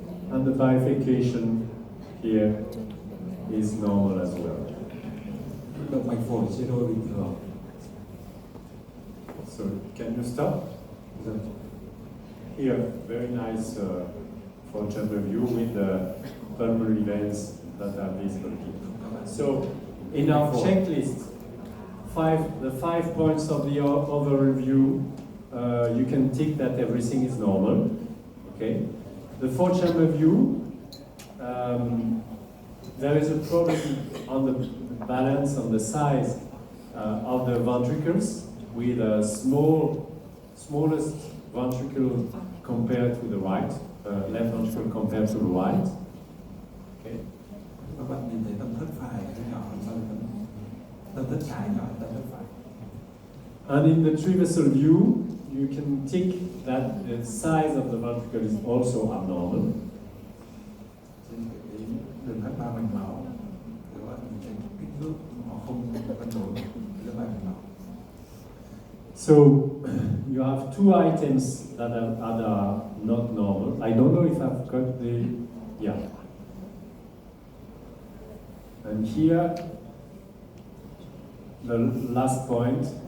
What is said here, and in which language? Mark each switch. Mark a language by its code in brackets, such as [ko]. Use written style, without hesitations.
[en] And the bifurcation here is normal as well. [vi] Động mạch phổi chia đôi bình thường. [en] So can you stop? Here, very nice four-chamber view with the pulmonary veins that are visible here. So in our checklist, the 5 points of the overview, you can tick that everything is normal. Okay. The four-chamber view, there is a problem on the balance, on the size of the ventricles, with a smallest ventricle compared to the right, left ventricle compared to the right. Okay. [vi] Các bạn nhìn thấy tâm thất phải nhỏ hơn so với tâm thất trái nhỏ hơn tâm thất phải. [en] And in the traversal view, you can tick that the size of the ventricle is also abnormal. [vi] Trên cái đường cắt ba mạch máu, các bạn nhìn thấy kích thước nó không cân đối giữa ba mạch máu. [en] So you have two items that are not normal. I don't know if I've got the, yeah. And here the last point.